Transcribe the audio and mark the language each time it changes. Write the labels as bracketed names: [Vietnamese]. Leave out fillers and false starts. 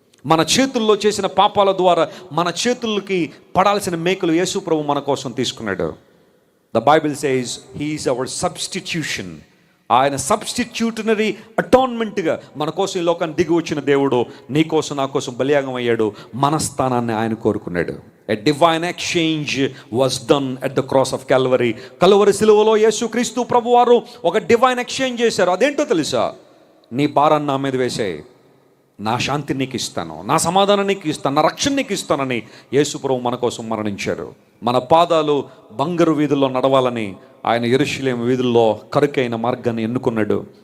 [Telugu] మన చేతుల్లో చేసిన పాపాల ద్వారా మన చేతులకి పడాల్సిన మేకులు యేసు ప్రభు మన కోసం తీసుకున్నాడు. [English] The Bible says he is our substitution. [Telugu] ఆయన సబ్స్టిట్యూటనరీ అటాన్మెంట్గా మన కోసం ఈ లోకాన్ని దిగి వచ్చిన దేవుడు నీ కోసం నా కోసం బలియాగం అయ్యాడు. మన స్థానాన్ని ఆయన కోరుకున్నాడు. [English] A divine exchange was done at the cross of Calvary. [Telugu] Calvary సిలువలో యేసుక్రీస్తు ప్రభువారు ఒక డివైన్ ఎక్స్చేంజ్ చేశారు. అదేంటో తెలుసా? నీ భారాన్ని నా మీద వేసేయి, నా శాంతిని నీకు ఇస్తాను, నా సమాధానం నీకు ఇస్తాను, నా రక్షణ నీకు ఇస్తానని యేసు ప్రభు మన కోసం మరణించారు. మన పాదాలు బంగారు వీధుల్లో నడవాలని ఆయన యెరూషలేము వీధుల్లో కరుకైన మార్గాన్ని ఎన్నుకున్నాడు.